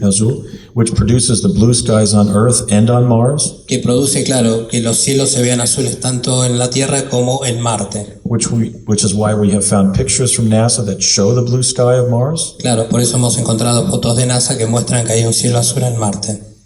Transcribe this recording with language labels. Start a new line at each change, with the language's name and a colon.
Spanish: Azul,
English: which produces the blue skies on Earth and on Mars.
Spanish: Que produce, claro, que los cielos se vean azules tanto en la Tierra como en Marte.
English: Which is why we have found pictures from NASA that show the blue sky of Mars.
Spanish: Claro, por eso hemos encontrado fotos de NASA que muestran que hay un cielo azul en Marte.